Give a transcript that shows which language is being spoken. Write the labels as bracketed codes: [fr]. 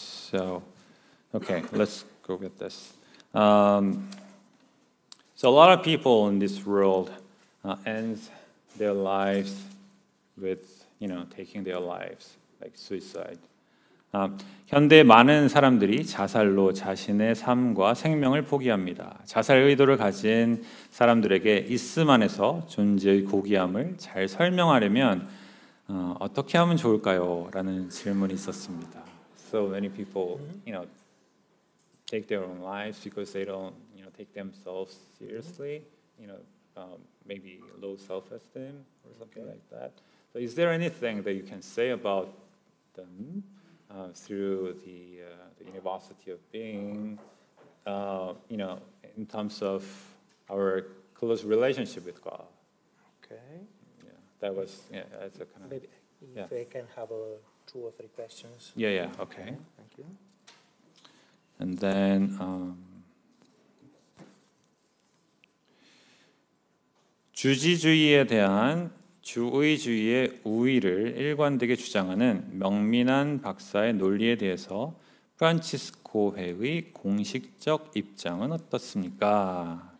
[en] So, okay, let's go with this. So a lot of people in this world end their lives with, taking their lives, like suicide. [ko] 현대 많은 사람들이 자살로 자신의 삶과 생명을 포기합니다. 자살 의도를 가진 사람들에게 있음 안에서 존재의 고귀함을 잘 설명하려면 어떻게 하면 좋을까요? 라는 질문이 있었습니다. [en] So many people, take their own lives because they don't, take themselves seriously. Maybe low self-esteem or something like that. So, is there anything that you can say about them through the university of being, in terms of our close relationship with God? Okay. Yeah, that was that's a kind of Maybe Yeah. if I can have 2 or 3 questions. yeah. Okay. Thank you. And then [ko] 주지주의에 대한 주의주의의 우위를 일관되게 주장하는 명민한 박사의 논리에 대해서 프란치스코회의 공식적 입장은 어떻습니까?